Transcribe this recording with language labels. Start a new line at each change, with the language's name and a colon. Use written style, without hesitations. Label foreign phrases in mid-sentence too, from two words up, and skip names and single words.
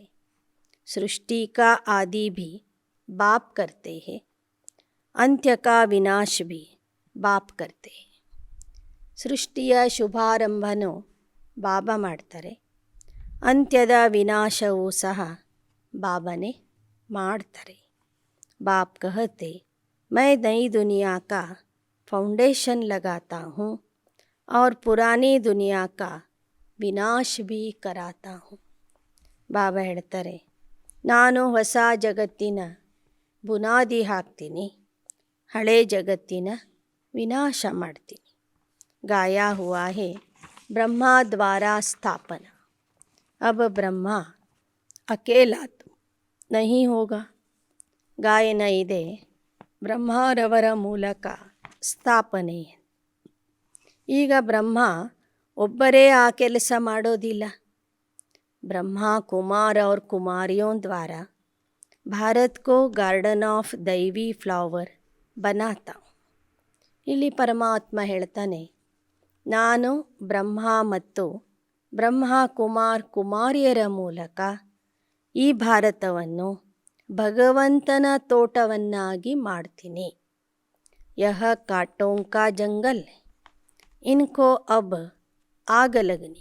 Hindi: सृष्टि का आदि भी बाप करते हैं, अंत्य का विनाश भी बाप करते हैं.
Kannada: ಸೃಷ್ಟಿಯ ಶುಭಾರಂಭನೂ ಬಾಬಾ ಮಾಡ್ತಾರೆ, ಅಂತ್ಯದ ವಿನಾಶವೂ ಸಹ ಬಾಬಾನೇ ಮಾಡ್ತಾರೆ.
Hindi: बाप कहते मैं नई दुनिया का फाउंडेशन लगाता हूँ और पुरानी दुनिया का ವಿನಾಶ भी कराता हूँ.
Kannada: ಬಾಬಾ ಹೇಳ್ತಾರೆ, ನಾನು ಹೊಸ ಜಗತ್ತಿನ ಬುನಾದಿ ಹಾಕ್ತೀನಿ, ಹಳೆ ಜಗತ್ತಿನ ವಿನಾಶ ಮಾಡ್ತೀನಿ.
Hindi: ಗಾಯಾ ಹುआ है ब्रह्मा द्वारा स्थापना, अब ब्रह्मा अकेला तो नहीं होगा.
Kannada: ಗಾಯನ ಇದೆ ಬ್ರಹ್ಮರವರ ಮೂಲಕ ಸ್ಥಾಪನೆ. ಈಗ ಬ್ರಹ್ಮ ಒಬ್ಬರೇ ಆ ಕೆಲಸ ಮಾಡೋದಿಲ್ಲ.
Hindi: ಬ್ರಹ್ಮ ಕುಮಾರ್ और कुमारियों द्वारा भारत को
English: garden of
Hindi: दैवी फ्लावर बनाता हूँ.
Kannada: ಇಲ್ಲಿ ಪರಮಾತ್ಮ ಹೇಳ್ತಾನೆ, ನಾನು ಬ್ರಹ್ಮ ಮತ್ತು ಬ್ರಹ್ಮ ಕುಮಾರ್ ಕುಮಾರಿಯರ ಮೂಲಕ ಈ ಭಾರತವನ್ನು ಭಗವಂತನ ತೋಟವನ್ನಾಗಿ ಮಾಡ್ತೀನಿ.
Hindi: यह कांटों का जंगल इनको अब आग लगनी.